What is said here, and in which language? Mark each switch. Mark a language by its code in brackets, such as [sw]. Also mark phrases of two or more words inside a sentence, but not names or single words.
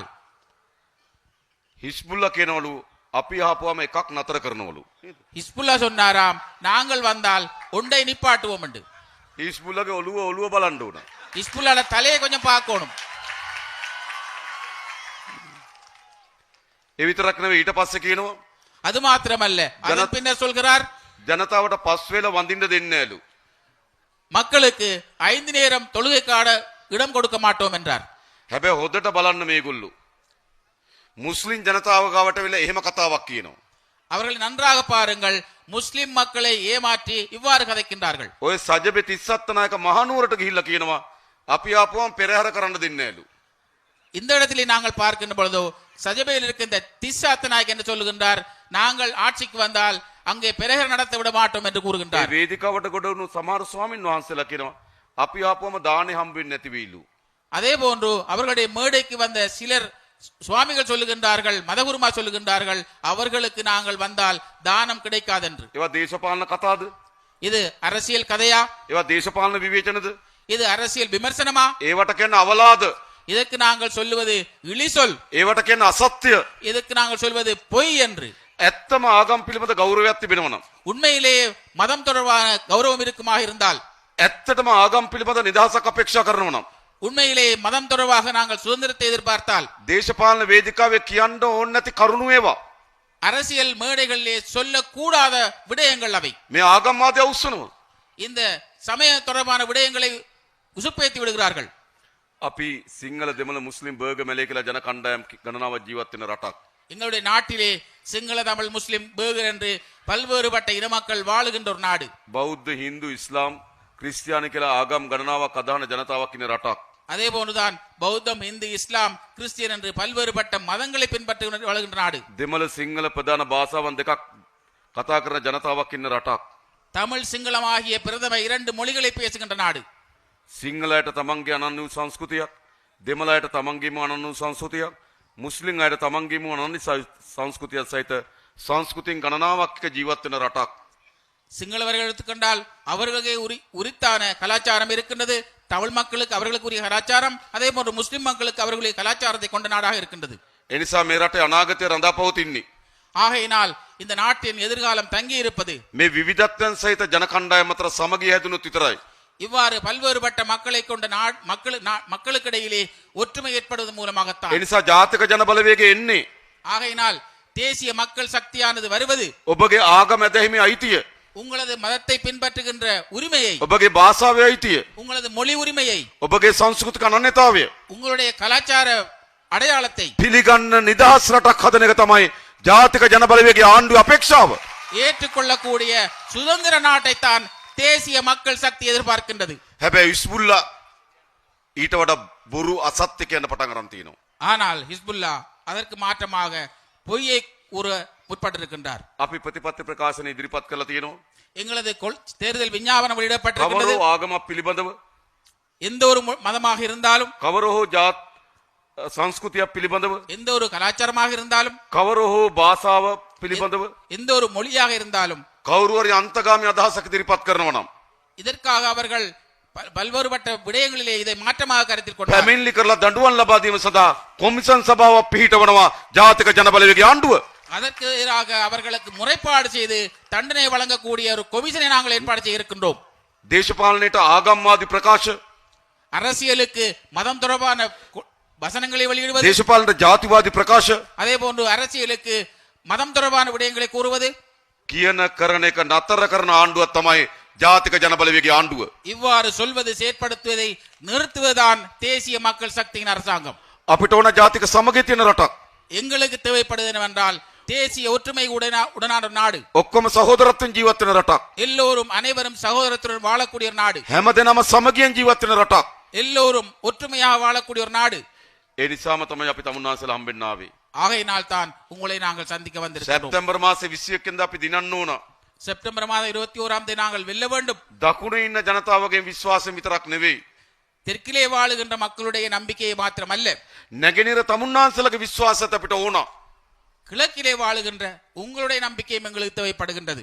[si] හිස්බුල්ලා කියනවලු අපි ආපුවම එකක් නතර කරනවලු. [ta] ஹிஸ்புல்லா சொன்னாராம், நாங்கள் வந்தால் ஒன்றை நிப்பாட்டுவோம் என்று. [si] හිස්බුල්ලාගේ ඔළුව බලන්න ඕන. [ta] ஹிஸ்புல்லாட தலையை கொஞ்சம் பார்க்கணும். [si] ඒ විතරක් නෙවෙයි ඊට පස්සේ කියනවා [ta] அது மாத்திரமல்ல, அதன் பின்னர் சொல்கிறார், [si] ජනතාවට පස් වේල වඳින්න දෙන්නේ නැලු. [ta] மக்களுக்கு 5 நேரம் தொழுகைக்கான இடம் கொடுக்க மாட்டோம் என்றார். [si] හැබැයි හොදට බලන්න මේගොල්ලෝ මුස්ලිම් ජනතාව ගාවට වෙලා එහෙම කතාවක් කියනවා. [ta] அவர்களை நன்றாக பாருங்கள், முஸ்லிம் மக்களை ஏமாற்றி இவ்வாறு கதைக்கின்றார்கள். [si] ඔය සජබේ තිස්සත් නායක මහනුවරට ගිහිල්ලා කියනවා අපි ආපුවම පෙරහැර කරන්න දෙන්නේ නැලු. [ta] இந்த இடத்திலே நாங்கள் பார்க்கின்ற பொழுதோ சஜபையில் இருக்கின்ற திஸ்ஸாத்தநாயக் என்று சொல்லுகின்றார், நாங்கள் ஆட்சிக்கு வந்தால் அங்கே பிரகர் நடத்த விட மாட்டோம் என்று கூறுகின்றார். [si] වේදිකාවට ගොඩ වුණු සමහර ස්වාමීන් වහන්සේලා කියනවා අපි ආපුවම දානේ හම්බෙන්නේ නැති වෙයිලු. [ta] அதே போன்று அவர்களுடைய மேடைக்கு வந்த சிலர் சுவாமிகள் சொல்லுகின்றார்கள், மதகுருமா சொல்லுகின்றார்கள், அவர்களுக்கு நாங்கள் வந்தால் தானம் கிடைக்காதென்று. [si] ඒවා දේශපාලන කතාද? [ta] இது அரசியல் கதையா? [si] ඒවා දේශපාලන විවේචනද? [ta] இது அரசியல் விமர்சனமா? [si] ඒවට කියන්නේ අවලාද. [ta] இதற்கு நாங்கள் சொல்லுவது இழிசொல். [si] ඒවට කියන්නේ අසත්‍ය. [ta] இதற்கு நாங்கள் சொல்வது பொய் என்று. [si] ඇත්තම ආගම් පිළිබඳ ගෞරවයක් තිබෙනවා නම්, [ta] உண்மையிலேயே மதம் தொடர்பான கௌரவம் இருக்குமாக இருந்தால், [si] ඇත්තටම ආගම් පිළිබඳ නිදහසක් අපේක්ෂා කරනවා නම්, [ta] உண்மையிலேயே மதம் தொடர்பாக நாங்கள் சுதந்திரத்தை எதிர்பார்த்தால், [si] දේශපාලන වේදිකාවේ කියන්න ඕන නැති කරුණු ඒවා. [ta] அரசியல் மேடைகளிலே சொல்லக்கூடாத விடயங்கள் அவை. [si] මේ ආගම්වාදය උස්සනවා. [ta] இந்த சமய தொடர்பான விடயங்களை உசுப்பேத்தி விடுகிறார்கள். [si] අපි සිංහල දෙමළ මුස්ලිම් බර්ග මැලේ කියලා ජන කණ්ඩායම් ගණනාවක් ජීවත් වෙන රටක්. [ta] எங்களுடைய நாட்டிலே சிங்கள தமிழ் முஸ்லிம் பேகர் என்று பல்வேறுபட்ட இன மக்கள் வாழுகின்ற ஒரு நாடு. [si] බෞද්ධ හින්දු ඉස්ලාම් ක්‍රිස්තියානි කියලා ආගම් ගණනාවක් අදහන ජනතාවක් ඉන්න රටක්. [ta] அதே போன்றுதான் பௌத்தம், இந்து, இஸ்லாம், கிறிஸ்டியன் என்று பல்வேறுபட்ட மதங்களை பின்பற்றி வாழ்கின்ற நாடு. [si] දෙමළ සිංහල ප්‍රධාන භාෂාවන් දෙකක් කතා කරන ජනතාවක් ඉන්න රටක්. [ta] தமிழ் சிங்களம் ஆகிய பிரதம 2 மொழிகளை பேசுகின்ற நாடு. [si] සිංහලයට තමන්ගේ අනන්‍ය වූ සංස්කෘතියක්, දෙමළයට තමන්ගේම අනන්‍ය වූ සංස්කෘතියක්, මුස්ලිම් අයට තමන්ගේම අනන්‍ය සංස්කෘතියක් සහිත සංස්කෘතින් ගණනාවක් එක්ක ජීවත් වෙන රටක්. [ta] சிங்களவர்கள் எடுத்துக்கொண்டால் அவர்களுக்கு உரித்தான கலாச்சாரம் இருக்கின்றது. தமிழ் மக்களுக்கு அவர்களுக்குரிய கலாச்சாரம், அதே போன்று முஸ்லிம் மக்களுக்கு அவர்களுடைய கலாச்சாரத்தை கொண்ட நாடாக இருக்கின்றது. [si] එනිසා මේ රටේ අනාගතය රඳා පවතින්නේ [ta] ஆகையினால் இந்த நாட்டின் எதிர்காலம் தங்கி இருப்பது [si] මේ විවිධත්වයන් සහිත ජන කණ්ඩායම් අතර සමගිය හැදුණොත් විතරයි. [ta] இவ்வாறு பல்வேறுபட்ட மக்களை கொண்ட மக்களுக்கிடையிலே ஒற்றுமை ஏற்படுவதன் மூலமாகத்தான். [si] එනිසා ජාතික ජන බලවේගය එන්නේ [ta] ஆகையினால் தேசிய மக்கள் சக்தியானது வருவது [si] ඔබගේ ආගම ඇදහිමේ අයිතිය, [ta] உங்களது மதத்தை பின்பற்றுகின்ற உரிமையை, [si] ඔබගේ භාෂාවේ අයිතිය, [ta] உங்களது மொழி உரிமையை, [si] ඔබගේ සංස්කෘතික අනන්‍යතාවය [ta] உங்களுடைய கலாச்சார அடையாளத்தை [si] පිළිගන්න නිදහස් රටක් හදන එක තමයි ජාතික ජන බලවේගයේ ආණ්ඩුවේ අපේක්ෂාව. [ta] ஏற்றுக்கொள்ளக்கூடிய சுதந்திர நாட்டைத்தான் தேசிய மக்கள் சக்தி எதிர்பார்க்கின்றது. [si] හැබැයි ඉස්බුල්ලා ඊට වඩා බොරු අසත්‍ය කියන පටන් ගන්න තියෙනවා. [ta] ஆனால் ஹிஸ்புல்லா அதற்கு மாற்றமாக பொய்யை கூற முற்பட்டிருக்கின்றார். [si] අපි ප්‍රතිපත්ති ප්‍රකාශන ඉදිරිපත් කරලා තියෙනවා. [ta] எங்களது தேர்தல் விஞ்ஞாபனம் [si] කවර [ta] வெளியிடப்பட்டிருக்கிறது. [si] හෝ ආගමක් පිළිබඳව, [ta] எந்த ஒரு மதமாக இருந்தாலும், [si] කවර හෝ ජාත් සංස්කෘතියක් පිළිබඳව, [ta] எந்த ஒரு கலாச்சாரமாக இருந்தாலும், [si] කවර හෝ භාෂාව පිළිබඳව [ta] எந்த ஒரு மொழியாக இருந்தாலும், [si] කවුරු හරි අන්තගාමී අදහසක් ඉදිරිපත් කරනවා නම් [ta] இதற்காக அவர்கள் பல்வேறுபட்ட விடயங்களிலே இதை மாற்றமாக கருத்தில் கொண்டார். [si] පැමිණිලි කරලා දඬුවම් ලබා දීම සඳහා කොමිෂන් සභාවක් පිහිටවනවා ජාතික ජන බලවේගයේ ආණ්ඩුව. [ta] அதற்கு எதிராக அவர்களுக்கு முறைப்பாடு செய்து தண்டனை வழங்கக்கூடிய ஒரு கொமிஷனை நாங்கள் ஏற்பாடு செய்ய இருக்கின்றோம். [si] දේශපාලනයට ආගම්වාදී ප්‍රකාශ, [ta] அரசியலுக்கு மதம் தொடர்பான வசனங்களை வெளியிடுவது, [si] දේශපාලනයට ජාතිවාදී ප්‍රකාශ, [ta] அதே போன்று அரசியலுக்கு மதம் தொடர்பான விடயங்களை கூறுவது, [si] කියන කරන එක නතර කරන ආණ්ඩුවක් තමයි ජාතික ජන බලවේගයේ ආණ්ඩුව. [ta] இவ்வாறு சொல்வது செயற்படுத்துவதை நிறுத்துவதுதான் தேசிய மக்கள் சக்தியின் அரசாங்கம். [si] අපිට ඕන ජාතික සමගිය තියෙන රටක්. [ta] எங்களுக்கு தேவைப்படுவது என்னவென்றால் தேசிய ஒற்றுமை உடனான நாடு, [si] ඔක්කොම සහෝදරත්වයෙන් ජීවත් වෙන රටක්. [ta] எல்லோரும் அனைவரும் சகோதரத்துடன் வாழக்கூடிய ஒரு நாடு, [si] හැමදෙනාම සමගියෙන් ජීවත් වෙන රටක්. [ta] எல்லோரும் ஒற்றுமையாக வாழக்கூடிய ஒரு நாடு. [si] ඒ නිසාම තමයි අපි තමුන්නාසලා හම්බෙන්න ආවේ. [ta] ஆகையினால் தான் உங்களை நாங்கள் சந்திக்க வந்திருக்கிறோம். [si] සැප්තැම්බර් මාසේ 21 වෙනිදා අපි දිනන්න ඕන. [ta] செப்டம்பர் மாதம் 21ஆம் தேதி நாங்கள் வெல்ல வேண்டும். [si] දකුණේ ඉන්න ජනතාවගේ විශ්වාසය විතරක් නෙවෙයි, [ta] தெற்கிலே வாழுகின்ற மக்களுடைய நம்பிக்கையை மாத்திரமல்ல, [si] නැගෙනහිර තමුන්නාසලගේ විශ්වාසයත් අපිට ඕන. [ta] கிழக்கிலே வாழுகின்ற உங்களுடைய நம்பிக்கையும் எங்களுக்கு தேவைப்படுகின்றது.